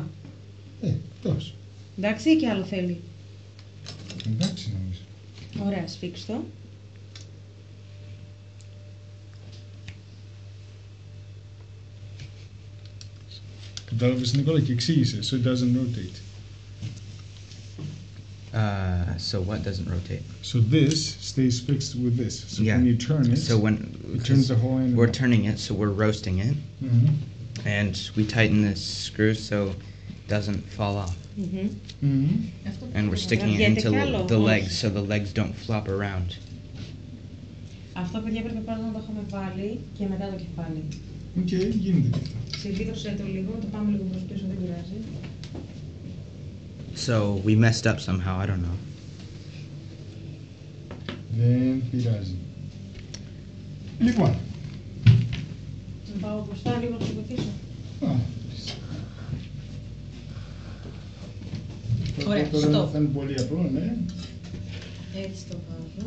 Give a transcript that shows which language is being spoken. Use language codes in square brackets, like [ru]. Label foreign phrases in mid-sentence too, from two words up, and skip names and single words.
[el] Τόσο. εντάξει ή και άλλο θέλει. Εντάξει νομίζω. Ωραία, σφίξ' το. Κατάλαβες Νικόλα και εξήγησε. [en] So it doesn't rotate. So what doesn't rotate? So this stays fixed with this. So Yeah. when you turn it, So when it turns the whole end. we're turning it, so we're roasting it, Mhm. and we tighten this screw so it doesn't fall off. Mhm. And we're sticking it [el] Τραβιέται [en] into [el] κι άλλο, [en] the [el] όχι. [en] legs so the legs don't flop around. [el] Αυτό παιδιά πρέπει πάντα να το έχουμε βάλει και μετά το κεφάλι. Οκ, γίνεται και αυτό. Συλλήδωσέ το λίγο, το πάμε λίγο προς πίσω, δεν πειράζει. [en] So we messed up somehow, I don't know. [el] Δεν πειράζει. Λοιπόν. Να πάω μπροστά λίγο να το βοηθήσω. Α, Ωραία, τώρα stop. θα είναι πολύ απλό, ναι. Έτσι το βάζω.